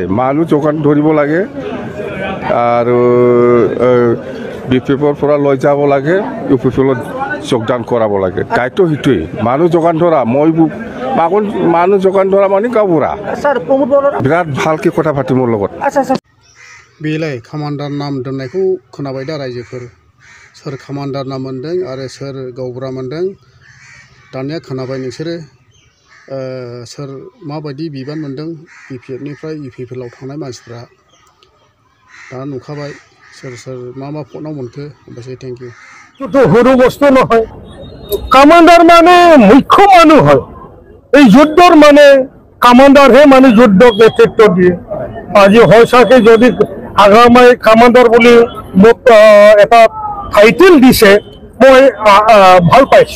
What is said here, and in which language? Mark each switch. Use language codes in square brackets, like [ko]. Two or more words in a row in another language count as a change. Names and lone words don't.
[as] মানুহ যোগান ধৰিব লাগে আৰু বিপিএফৰ পৰা লৈ যাব লাগে, ইউপিপিএলত যোগদান কৰাব লাগে। দায়িত্ব সেইটোৱেই, মানুহ যোগান ধৰা। মানুহ যোগান ধৰা মানে গাঁওবুঢ়া বিৰাট ভালকে কথা পাতি মোৰ লগত। [brx] बेलाय कामान्डार नाम दोननायखौ खोनाबाय दा रायजोफोर, सोर कामान्डार नाम मोनदों आरो सोर गावबुरा मोनदों दानिया खोनाबाय नोंसोरो सोर माबायदि बिबान मोनदों बिपिएफनिफ्राय इउपिपिएलआव थांनाय मानसिफ्रा दा नुखाबाय सोर सोर मा पदआव मोनखो। [en] ओमफ्राय thank you. [as] সৰু বস্তু নহয়। কামান্ডাৰ মানে মুখ্য মানুহ হয়। এই যুদ্ধৰ মানে কামান্ডাৰহে মানে যুদ্ধক নেতৃত্ব দিয়ে। আজি সঁচাকৈ যদি আগ্ৰামাই কামান্ডাৰ বুলি মোক এটা টাইটেল দিছে, মই ভাল পাইছোঁ।